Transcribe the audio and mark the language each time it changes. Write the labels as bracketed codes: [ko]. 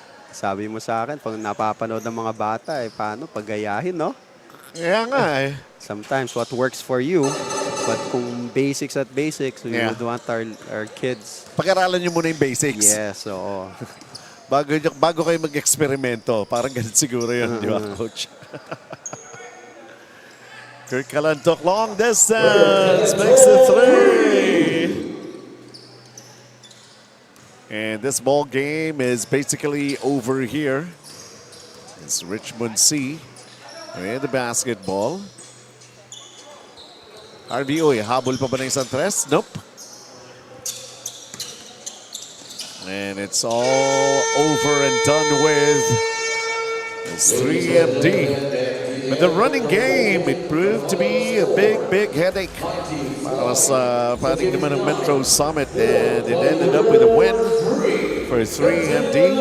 [tl] Sabi mo sa akin, pag napapanood ng mga bata, paano pagayahin, no? Kaya nga eh. [en] Sometimes what works for you, but [tl] kung basics at basics, [en] we would want our kids. [tl] Pag-aralan nyo muna yung basics. [en] Yes, oo. [tl] Bago kayo mag-eksperimento, parang ganun siguro yun, di ba, Coach? [en] Kirk Calantoc, long distance, makes the three. And this ball game is basically over here. It's Richmond C and the basketball. [tl] RBO, habol pa ba ng isang tres? [en] Nope. And it's all over and done with. It's 3MD. But the running game, it proved to be a big headache [tl] para sa panig naman ng Metrosummit. [en] And it ended up with a win for 3MD.